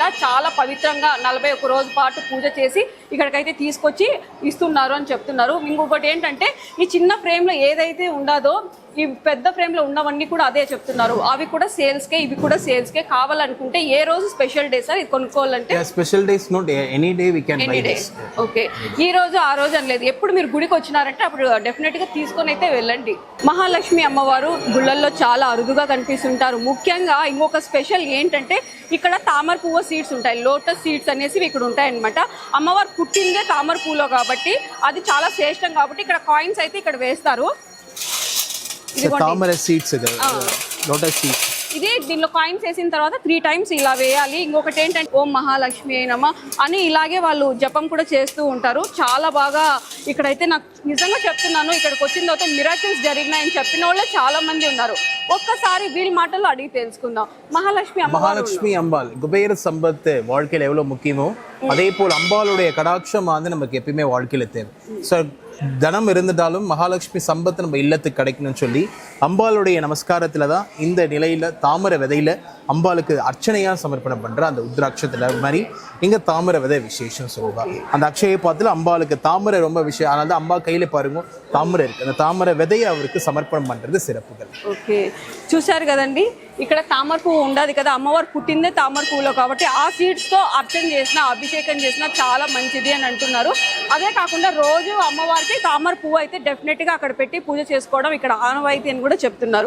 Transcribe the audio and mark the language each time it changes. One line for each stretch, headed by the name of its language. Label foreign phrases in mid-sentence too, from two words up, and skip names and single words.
Telugu: చాలా పవిత్రంగా 41 రోజు పాటు పూజ చేసి ఇక్కడికైతే తీసుకొచ్చి ఇస్తున్నారు అని చెప్తున్నారు. ఇంకొకటి ఏంటంటే ఈ చిన్న ఫ్రేమ్లో ఏదైతే ఉండదో ఈ పెద్ద ఫ్రేమ్లో ఉన్నవన్నీ కూడా అదే చెప్తున్నారు. అవి కూడా సేల్స్కే, ఇవి కూడా సేల్స్కే. కావాలనుకుంటే ఏ రోజు
English: special day
Telugu: సార్ ఇది కొనుక్కోవాలంటే?
English: special days not any day we can buy this.
Telugu: ఓకే, ఈ రోజు ఆ రోజు అని లేదు. ఎప్పుడు మీరు గుడికి వచ్చినారంటే అప్పుడు డెఫినెట్గా తీసుకొని అయితే వెళ్ళండి. మహాలక్ష్మి అమ్మవారు గుళ్ళల్లో చాలా అరుదుగా కనిపిస్తుంటారు. ముఖ్యంగా ఇంకొక స్పెషల్ ఏంటంటే ఇక్కడ తామర పువ్వు సీడ్స్ ఉంటాయి,
English: lotus seeds
Telugu: అనేసి ఇక్కడ ఉంటాయి అనమాట. అమ్మవారు పుట్టిందే తామర పువ్వులో కాబట్టి అది చాలా శ్రేష్టం. కాబట్టి ఇక్కడ కాయిన్స్ అయితే ఇక్కడ వేస్తారు. తామర సీడ్స్,
English: lotus seeds.
Telugu: ఇదే దీనిలో కాయిన్స్ వేసిన తర్వాత 3 times ఇలా వేయాలి. ఇంకొకటి ఏంటంటే ఓం మహాలక్ష్మి అయినమా అని ఇలాగే వాళ్ళు జపం కూడా చేస్తూ ఉంటారు. చాలా బాగా ఇక్కడైతే నాకు నిజంగా చెప్తున్నాను, ఇక్కడికి వచ్చిన తర్వాత మిరాకిల్స్ జరిగినాయని చెప్పిన వాళ్ళే చాలా మంది ఉన్నారు. ఒక్కసారి వీళ్ళ మాటల్లో అడిగి తెలుసుకుందాం.
Tamil: மகாலட்சுமி அம்பாள் குபேர சம்பத்து வாழ்க்கையில் எவ்வளோ முக்கியமோ அதே போல் அம்பாளுடைய கடாட்சம் வந்து நமக்கு எப்பயுமே வாழ்க்கையில் தேவை. ஸோ தனம் இருந்துட்டாலும் மகாலட்சுமி சம்பத்து நம்ம இல்லத்துக்கு கிடைக்கணும்னு சொல்லி அம்பாளுடைய நமஸ்காரத்தில் தான் இந்த நிலையில் தாமரை விதையில் அம்பாளுக்கு அர்ச்சனையாக சமர்ப்பணம் பண்ணுற அந்த உத்ராட்சத்தில் மாதிரி இங்கே தாமரை விதை விசேஷம் சொல்லுவாள். அந்த அக்ஷய பாத்தில் அம்பாளுக்கு தாமரை ரொம்ப விஷயம். அதனால தான் அம்பா கையில் பாருங்க தாமரை இருக்குது. அந்த தாமரை விதையை அவருக்கு சமர்ப்பணம் பண்ணுறது சிறப்புகள்.
Telugu: ఓకే, చూశారు కదండి, ఇక్కడ తామర పువ్వు ఉండదు కదా, అమ్మవారు పుట్టిందే తామర పువ్వులో కాబట్టి ఆ సీడ్స్తో అర్చన చేసినా అభిషేకం చేసినా చాలా మంచిది అని అంటున్నారు. అదే కాకుండా రోజు అమ్మవారికి తామర పువ్వు అయితే డెఫినెట్గా అక్కడ పెట్టి పూజ చేసుకోవడం ఇక్కడ ఆనవాయితీ అని కూడా చెప్తున్నారు.